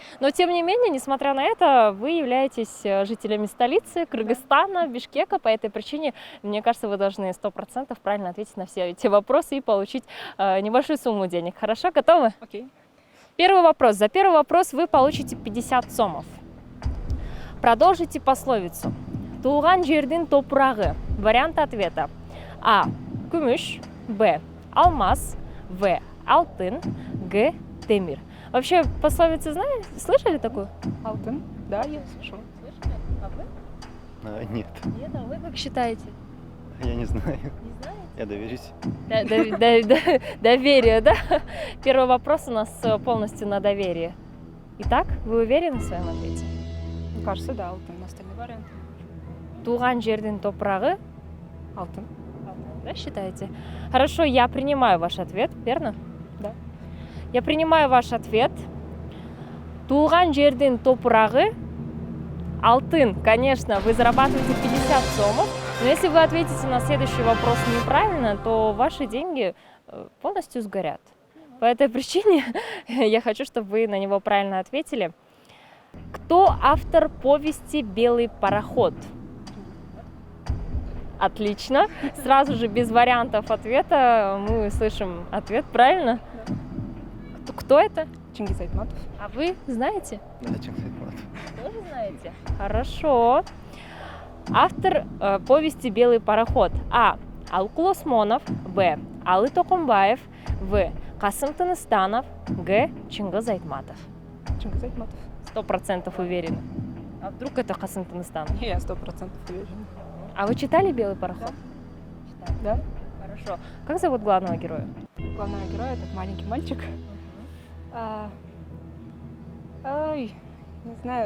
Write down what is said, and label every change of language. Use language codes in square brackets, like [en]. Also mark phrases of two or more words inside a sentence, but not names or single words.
[ru] Но тем не менее, несмотря на это, вы являетесь жителями столицы Кыргызстана, Бишкека. По этой причине, мне кажется, вы должны 100% правильно ответить на все эти вопросы и получить небольшую сумму денег. Хорошо, готовы? Окей. Первый вопрос. За первый вопрос вы получите 50 сомов. Продолжите пословицу. [ky] Туган жердин топурагы. [ru] Вариант ответа. [ky] А. Күмүш. Б. Алмаз. В. Алтын. Г. Темир. [ru] Вообще пословицы слышали такую? Алтын. Да, я слышала. Слышали? А вы? Нет, Нет, а вы как считаете? я не знаю. Не знаете? Я доверюсь. Доверие, да? Первый вопрос у нас полностью на доверие. Итак, вы уверены в своем ответе? Мне кажется, да, алтын. Остальные варианты. [ky] Туган жердин топурагы. [ru] Алтын. Да, считаете? Хорошо, я принимаю ваш ответ, верно? Да. Я принимаю ваш ответ. [ky] Туган жердин топурагы. [ru] Алтын, конечно, вы зарабатываете 50 сомов. Но если вы ответите на следующий вопрос неправильно, то ваши деньги полностью сгорят. По этой причине я хочу, чтобы вы на него правильно ответили. Кто автор повести «Белый пароход»? Отлично. Сразу же без вариантов ответа мы слышим ответ, правильно? Да. Кто это? Чингиз Айтматов. А вы знаете? Да, Чингиз Айтматов. Тоже знаете? Хорошо. Автор повести «Белый пароход». А. Алкул Осмонов. Б. Алы Токумбаев. В. Касым Тыныстанов. Г. Чингиз Айтматов. Чингиз Айтматов. 100% уверены. А вдруг это Касым Тыныстанов? Я 100% уверена. А вы читали «Белый пароход»? Читали. Да. Хорошо. Как зовут главного героя? Главного героя этот маленький мальчик. Ой, не знаю.